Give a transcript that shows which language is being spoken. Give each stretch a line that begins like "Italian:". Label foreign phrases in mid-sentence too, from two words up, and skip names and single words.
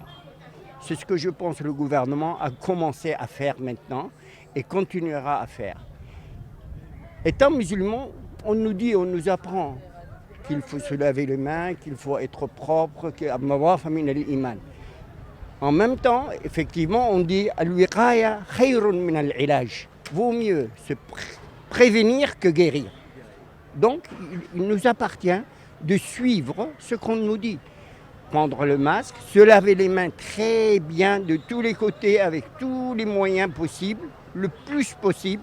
French: C'est ce que je pense que le gouvernement a commencé à faire maintenant et continuera à faire. Étant musulman, on nous dit, on nous apprend qu'il faut se laver les mains, qu'il faut être propre, en même temps, effectivement, on dit
Arabic: الوقاية خير من العلاج.
French: Vaut mieux se prévenir que guérir. Donc, il nous appartient de suivre ce qu'on nous dit. Prendre le masque, se laver les mains très bien de tous les côtés avec tous les moyens possibles, le plus possible.